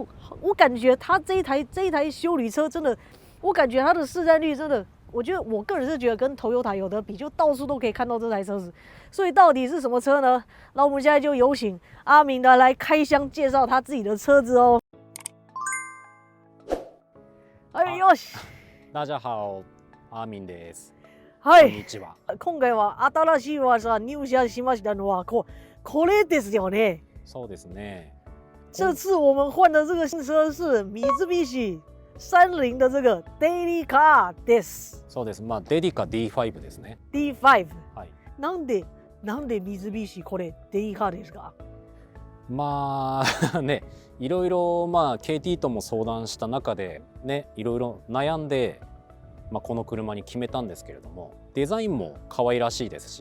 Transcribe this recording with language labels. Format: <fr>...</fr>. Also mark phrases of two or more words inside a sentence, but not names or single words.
<zh>我感觉它这一台休旅车真的，我感觉它的市占率真的，我觉得我个人是觉得跟 Toyota 有得比，就到处都可以看到这台车子。所以到底是什么车呢？那我们现在就有请阿明的来开箱介绍他自己的车子哦。</zh> <ja>はい、よし。</ja> <zh>大家好、</zh> <ja>アーミンです。はい。こんにちは。今回は新しい技入社しましたのはこれですよね。そうですね。</ja> <zh>这次我们换的这个新车是三菱30的这个デリカです。</zh> <ja>そうです。まあデリカ D5 ですね。 D5。はい。なんで三菱これデリカですか？まあね、いろいろまあ KT とも相談した中でね、いろいろ悩んで、まあこの車に決めたんですけれども、デザインも可愛らしいですし、</ja>